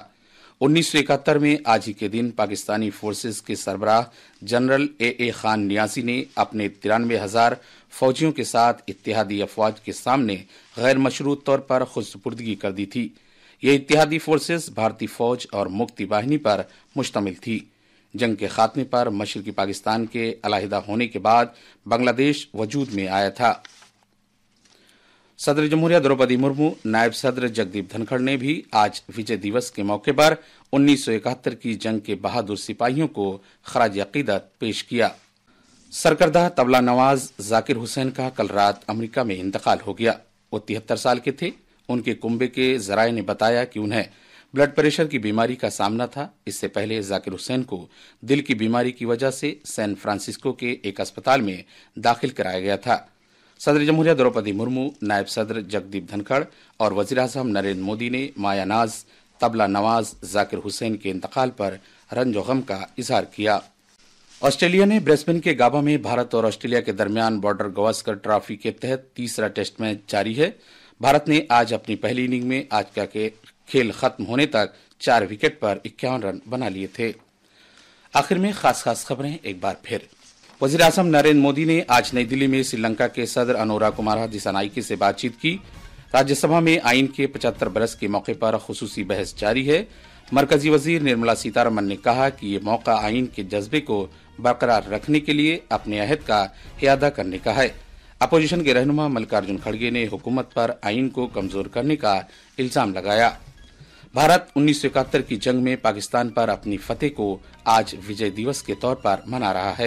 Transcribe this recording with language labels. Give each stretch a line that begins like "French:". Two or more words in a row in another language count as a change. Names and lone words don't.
Urdu: 1971 میں آج ہی کے دن پاکستانی فورسز کے سربراہ جنرل اے خان نیازی نے اپنے 93,000 فوجیوں کے ساتھ اتحادی افواج کے سامنے غیر مشروط طور پر خود سپردگی کر دی تھی. یہ اتحادی فورسز بھارتی فوج اور مکتی باہنی پر مشتمل تھی. جنگ کے خاتمے پر مشرقی پاکستان کے علیحدہ ہونے کے بعد بنگلہ دیش وجود میں آیا تھا. صدر جمہوریہ دروپدی مرمو، نائب صدر جگدیپ دھنکھڑ نے بھی آج وجے دیوس کے موقع پر 1971 کی جنگ کے بہادر سپاہیوں کو خراج عقیدت پیش کیا. سرکردہ طبلہ نواز ذاکر حسین کا کل رات امریکہ میں انتقال ہو گیا. وہ 73 سال کے تھے. ان کے کنبے کے ذرائع نے بتایا کہ انہیں
English: blood pressure
Urdu: کی بیماری کا سامنا تھا. اس سے پہلے ذاکر حسین کو دل کی بیماری کی وجہ سے سین فرانسسکو کے ایک اسپتال میں داخل کرایا گیا تھا. صدر جمہوریہ دروپدی مرمو، نائب صدر جگدیپ دھنکھڑ اور وزیر اعظم نریندر مودی نے مایا ناز طبلہ نواز ذاکر حسین کے انتقال پر رنج و غم کا اظہار کیا. آسٹریلیا نے برسبن کے گابا میں بھارت اور آسٹریلیا کے درمیان بارڈر گواسکر ٹرافی کے تحت تیسرا
English: test match
Urdu: جاری ہے. بھارت نے آج اپنی پہلی اننگ میں آج کا کھیل ختم ہونے تک 4 وکٹ پر 51 رن بنا لیے تھے. آخر میں خاص خبریں ایک بار پھر. وزیر اعظم نریندر مودی نے آج نئی دلی میں سری لنکا کے صدر انورا کمارا دیسانائیکے سے بات چیت کی. راجیہ سبھا میں آئین کے 75 برس کے موقع پر خصوصی بحث جاری ہے. مرکزی وزیر نرملا سیتارمن نے کہا کہ یہ موقع آئین کے جذبے کو برقرار رکھنے کے لیے اپنے عہد کا اعادہ کرنے کا ہے. اپوزیشن کے رہنما ملکارجن کھڑگے نے حکومت پر آئین کو کمزور کرنے کا الزام لگایا. بھارت 1971 کی جنگ میں پاکستان پر اپنی فتح کو آج وجے دیوس کے طور پر منا رہا ہے.